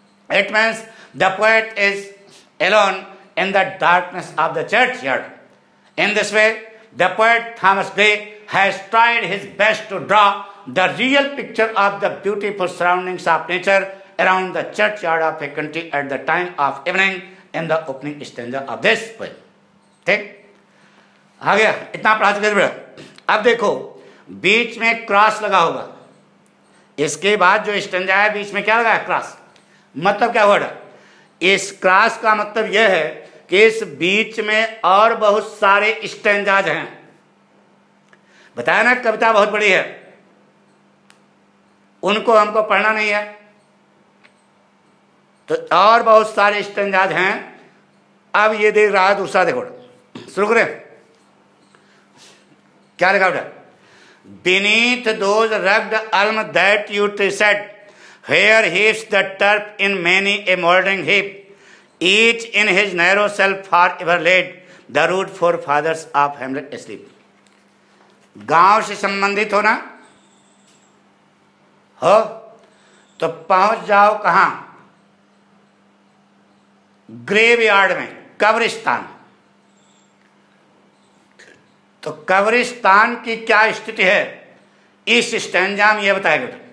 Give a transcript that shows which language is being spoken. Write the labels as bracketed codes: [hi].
[en] It means the poet is alone in the darkness of the churchyard. In this way, the poet Thomas Gray has tried his best to draw the real picture of the beautiful surroundings of nature around the churchyard of a country at the time of evening in the opening stanza of this poem. [hi] ठीक आ गया, इतना पढ़ा चुके थे। अब देखो बीच में cross लगा होगा, इसके बाद जो स्टेंजा है बीच में क्या लगा है? क्रॉस। मतलब क्या वर्ड है? इस क्रॉस का मतलब यह है कि इस बीच में और बहुत सारे स्टेंजाज हैं। बताया ना कविता बहुत बड़ी है, उनको हमको पढ़ना नहीं है, तो और बहुत सारे स्टेंजाज हैं। अब ये देख रहा है दूसरा, देखो शुरू करें, क्या लिखा बेटा? [en] Beneath those rugged elm that you tread, where heaps the turf in many a mouldering heap, each in his narrow cell forever laid, the rude forefathers of Hamlet asleep. [hi] गांव से संबंधित हो ना हो तो पहुंच जाओ कहां? ग्रेवयार्ड में, कब्रिस्तान। तो कब्रिस्तान की क्या स्थिति है इस स्टैंजा में यह बताएगा।